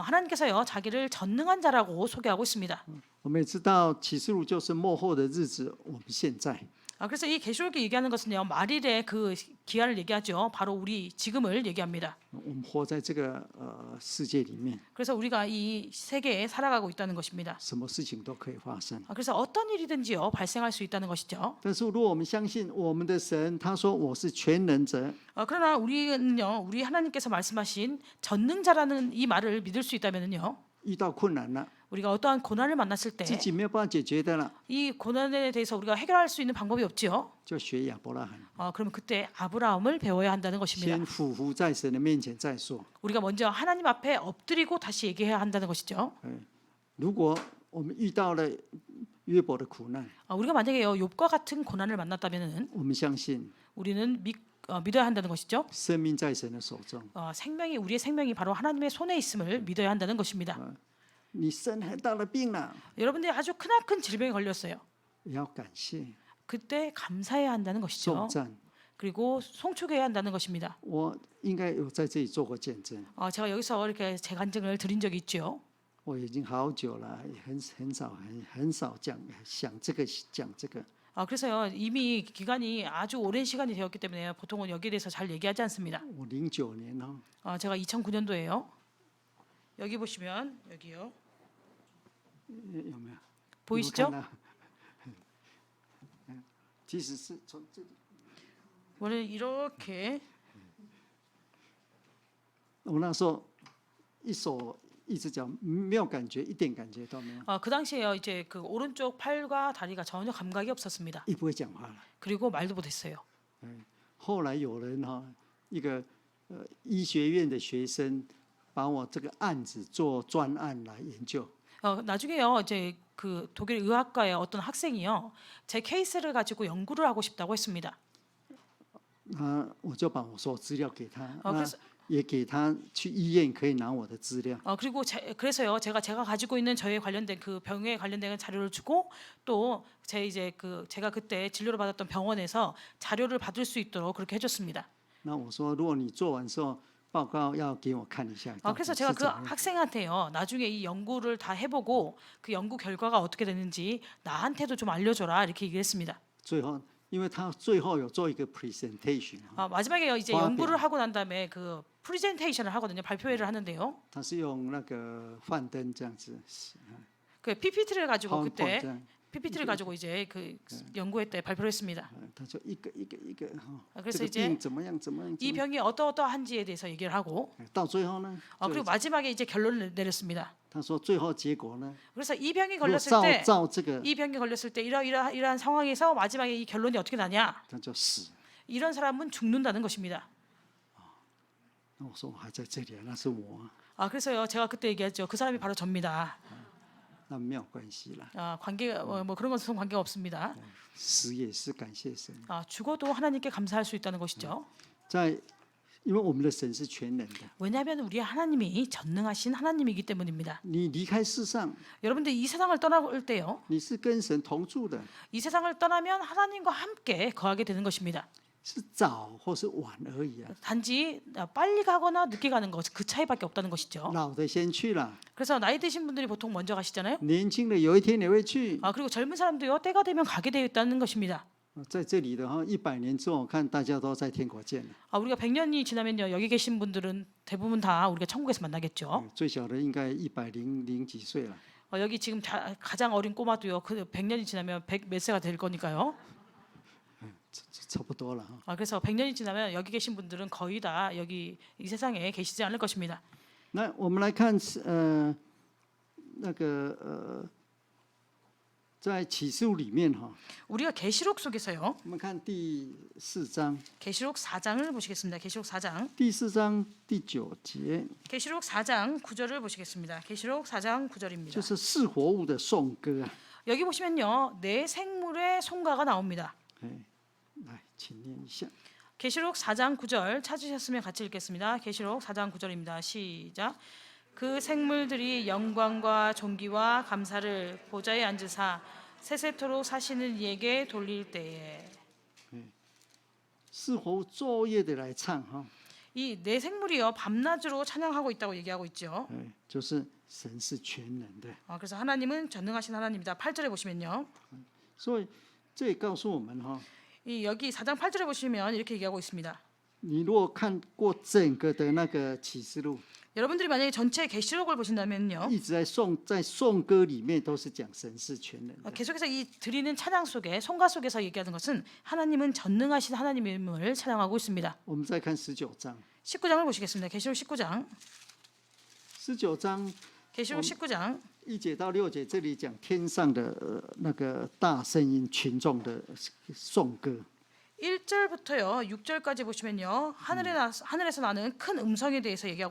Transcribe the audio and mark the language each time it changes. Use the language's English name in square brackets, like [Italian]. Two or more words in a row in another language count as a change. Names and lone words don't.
[Korean] 하나님께서요 자기를 전능한 자라고 소개하고 있습니다. [Chinese] 我们也知道启示录就是末后的日子，我们现在。 [Korean] 그래서 이 계시록이 얘기하는 것은요 말일의 그 기한을 얘기하죠. 바로 우리 지금을 얘기합니다. [Chinese] 我们活在这个世界里面， [Korean] 그래서 우리가 이 세계에 살아가고 있다는 것입니다. [Chinese] 什么事情都可以发生。 [Korean] 그래서 어떤 일이든지요 발생할 수 있다는 것이죠. [Chinese] 但是如果我们相信我们的神，他说我是全能者， [Korean] 그러나 우리는요 우리 하나님께서 말씀하신 전능자라는 이 말을 믿을 수 있다면은요 [Chinese] 遇到困难了， [Korean] 우리가 어떠한 고난을 만났을 [Chinese] 自 [Korean] 때 [Chinese] 己没有办法解决的了， [Korean] 이 고난에 대해서 우리가 해결할 수 있는 방법이 없지요. [Chinese] 就学亚伯拉罕， [Korean] 그러면 그때 아브라함을 배워야 한다는 것입니다. [Chinese] 先俯伏在神的面前再说。 [Korean] 우리가 먼저 하나님 앞에 엎드리고 다시 얘기해야 한다는 것이죠. [Chinese] 如果我们遇到了约伯的苦难， [Korean] 우리가 만약에요 욥과 같은 고난을 만났다면은 [Chinese] 我们相信 [Korean] 우리는 믿어야 한다는 것이죠. [Chinese] 生命在神的手中。 [Korean] 우리의 생명이 바로 하나님의 손에 있음을 믿어야 한다는 것입니다. [Chinese] 你生很大的病了， [Korean] 여러분들이 아주 크나큰 질병에 걸렸어요. [Chinese] 也要感谢 [Korean] 그때 감사해야 한다는 [Chinese] 颂 [Korean] 것이죠. [Chinese] 赞。 [Korean] 그리고 송축해야 한다는 것입니다. [Chinese] 我应该有在这里做过见证， [Korean] 제가 여기서 이렇게 제 간증을 드린 적이 있죠. [Chinese] 我已经好久了，也很少讲这个讲这个。 [Korean] 그래서요 이미 기간이 아주 오랜 시간이 되었기 때문에 보통은 여기에 대해서 잘 얘기하지 않습니다. [Chinese] 我09年 [Korean] 제가 2009년도에요. 여기 보시면 여기요. [Chinese] 有没有？ [Korean] 보이시죠? [Chinese] 有没有看到其实是从这里， [Korean] 원래 이렇게 [Chinese] 我那时候一手一只脚没有感觉，一点感觉都没有， [Korean] 그 당시에요 이제 그 오른쪽 팔과 다리가 전혀 감각이 없었습니다. [Chinese] 也不会讲话了。 [Korean] 그리고 말도 못했어요. [Chinese] 后来有人一个医学院的学生把我这个案子做专案来研究， [Korean] 나중에요 이제 그 독일 의학과의 어떤 학생이요 제 케이스를 가지고 연구를 하고 싶다고 했습니다. [Chinese] 我就把我所有资料给他， [Korean] 그래서 [Chinese] 也给他去医院可以拿我的资料。 [Korean] 그리고 그래서요 제가 가지고 있는 저에 관련된 그 병에 관련된 자료를 주고 또 제 이제 제가 그때 진료를 받았던 병원에서 자료를 받을 수 있도록 그렇게 해줬습니다. [Chinese] 那我说，如果你做完之后报告要给我看一下。 [Korean] 그래서 제가 그 학생한테요 나중에 이 연구를 다 해보고 그 연구 결과가 어떻게 됐는지 나한테도 좀 알려줘라 이렇게 얘기했습니다. [Chinese] 最后，因为他最后有做一个 presentation， [Korean] 마지막에 이제 화합이야. 연구를 하고 난 다음에 그 프레젠테이션을 하거든요. 발표회를 하는데요. [Chinese] 他是用那个幻灯这样子， [Korean] 그 PPT를 가지고 PowerPoint 그때 [Chinese] 这样， [Korean] PPT를 가지고 이제 연구회 때 발표를 했습니다. [Chinese] 他就一个一个一个 [Korean] 그래서 [Chinese] 这个 [Korean] 이제 [Chinese] 病怎么样怎么样， [Korean] 이 병이 어떠어떠한지에 대해서 얘기를 하고 [Chinese] 到最后呢， [Korean] 그리고 마지막에 이제 결론을 내렸습니다. [Chinese] 他说最后结果呢， [Korean] 그래서 이 병이 [Chinese] 如果 [Korean] 걸렸을 때 [Chinese] 照这个， [Korean] 이 병이 걸렸을 때 이러한 상황에서 마지막에 이 결론이 어떻게 나냐? [Chinese] 他就死。 [Korean] 이런 사람은 죽는다는 것입니다. [Chinese] 那我说我还在这里，那是我， [Korean] 그래서요 제가 그때 얘기했죠. 그 사람이 바로 접니다. [Chinese] 那没有关系啦， [Korean] 관계 뭐 그런 것은 관계가 없습니다. [Chinese] 死也是感谢神。 [Korean] 죽어도 하나님께 감사할 수 있다는 것이죠. [Chinese] 在，因为我们的神是全能的， [Korean] 왜냐하면 우리 하나님이 전능하신 하나님이기 때문입니다. [Chinese] 你离开世上， [Korean] 여러분들 이 세상을 떠날 때요, [Chinese] 你是跟神同住的， [Korean] 이 세상을 떠나면 하나님과 함께 거하게 되는 것입니다. [Chinese] 是早或是晚而已啊。 [Korean] 단지 빨리 가거나 늦게 가는 것, 그 차이밖에 없다는 것이죠. [Chinese] 老的先去了， [Korean] 그래서 나이 드신 분들이 보통 먼저 가시잖아요. [Chinese] 年轻的有一天也会去。 [Korean] 그리고 젊은 사람도요, 때가 되면 가게 되어 있다는 것입니다. [Chinese] 在这里的100年之后，我看大家都在天国见了。 [Korean] 우리가 100년이 지나면요, 여기 계신 분들은 대부분 다 우리가 천국에서 만나겠죠. [Chinese] 最小的应该100几岁了。 [Korean] 여기 지금 가장 어린 꼬마도요, 그 100년이 지나면 100 몇 세가 될 거니까요. [Chinese] 差不多了。 [Korean] 그래서 100년이 지나면 여기 계신 분들은 거의 다 여기 이 세상에 계시지 않을 것입니다. [Chinese] 那我们来看那个在启示录里面 [Korean] 우리가 계시록 속에서요. [Chinese] 我们看第4章， [Korean] 계시록 4장을 보시겠습니다. 계시록 4장. [Chinese] 第4章第9节， [Korean] 계시록 4장 9절을 보시겠습니다. 계시록 4장 9절입니다. [Chinese] 就是四活物的颂歌啊。 [Korean] 여기 보시면요. 내 생물의 송가가 나옵니다. [Chinese] 来，请念一下。 [Korean] 계시록 4장 9절 찾으셨으면 같이 읽겠습니다. 계시록 4장 9절입니다. 시작. 그 생물들이 영광과 존귀와 감사를 보좌에 앉으사 세세토록 사시는 이에게 돌릴 때에 [Chinese] 四活物昼夜的来唱 [Korean] 이 내 생물이요 밤낮으로 찬양하고 있다고 얘기하고 있죠. [Chinese] 就是神是全能的。 [Korean] 그래서 하나님은 전능하신 하나님입니다. 8절에 보시면요. [Chinese] 所以这也告诉我们 [Korean] 여기 4장 8절에 보시면 이렇게 얘기하고 있습니다. [Chinese] 你如果看过整个的那个启示录， [Korean] 여러분들이 만약에 전체 계시록을 보신다면요. [Chinese] 一直在颂歌里面都是讲神是全能的。 [Korean] 계속해서 이 드리는 찬양 속에 송가 속에서 얘기하는 것은 하나님은 전능하신 하나님임을 찬양하고 있습니다. [Chinese] 我们再看19章， [Korean] 19장을 보시겠습니다. 계시록 19장. [Chinese] 19章 [Korean] 계시록 19장 [Chinese] 1 节到6节，这里讲天上的那个大声音，群众的颂歌。 [Korean] 1절부터요 6절까지 보시면요 하늘에서 나는 큰 음성에 대해서 얘기하고